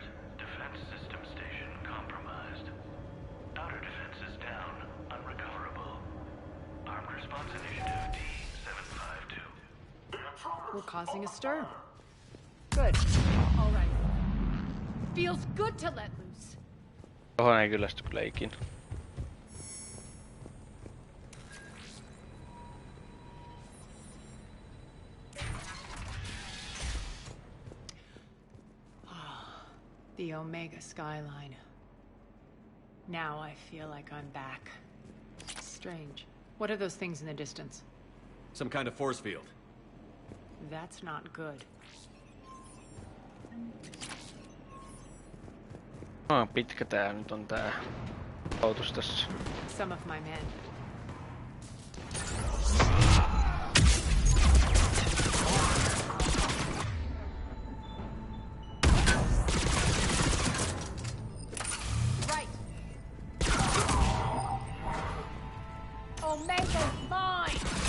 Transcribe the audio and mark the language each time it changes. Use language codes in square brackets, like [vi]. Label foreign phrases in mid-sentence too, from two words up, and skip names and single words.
[en] Defense system station compromised. Outer defenses down, unrecoverable. Armed response initiative D752. We're causing a stir. Good. All right. Feels good to let loose. [fi] Tohon ei kyllästy kyllä ikinä. [en] The Omega skyline. Now I feel like I'm back. Strange. What are those things in the distance? Some kind of force field. That's not good. [fi] Pitkä tää nyt on tää autus tässä. [en] Some of my men. Right. Omega's mine.